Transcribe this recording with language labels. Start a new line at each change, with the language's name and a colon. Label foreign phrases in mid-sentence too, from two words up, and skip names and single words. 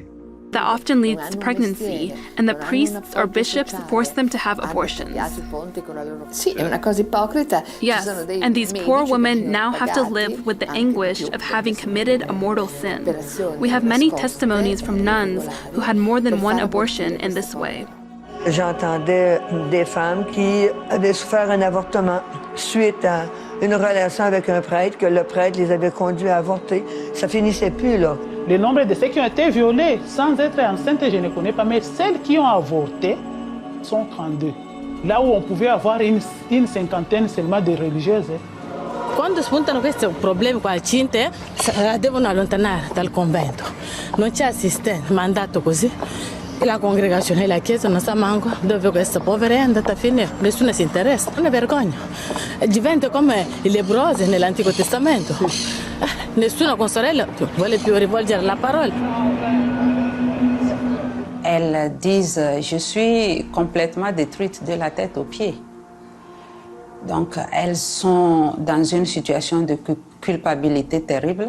English: That often leads to pregnancy, and the priests or bishops force them to have abortions. Yes, and these poor women now have to live with the anguish of having committed a mortal sin. We have many testimonies from nuns who had more than one abortion in this way.
French: J'entendais des femmes qui avaient souffert un avortement suite à une relation avec un prêtre, que le prêtre les avait conduits à avorter. Ça finissait plus, là. Le nombre de ceux qui ont été violés sans être enceintes, je ne connais pas, mais celles qui ont avorté sont 32. Là où on pouvait avoir une cinquantaine seulement de religieuses.
Italian: Quando spuntano questi problemi qua al Cinte, devono allontanare dal convento. Non c'è assistenza, mandato così. La congregazione e la chiesa non sa manco dove questa povera è andata a finire. Nessuno si interessa. Una vergogna. Diventa come i lebbrosi nell'Antico Testamento. Nessuno con sorella vuole più rivolgere la parola.
French: Elles disent je suis complètement détruite de la tête aux pieds. Donc elles sont dans une situation de culpabilité terrible.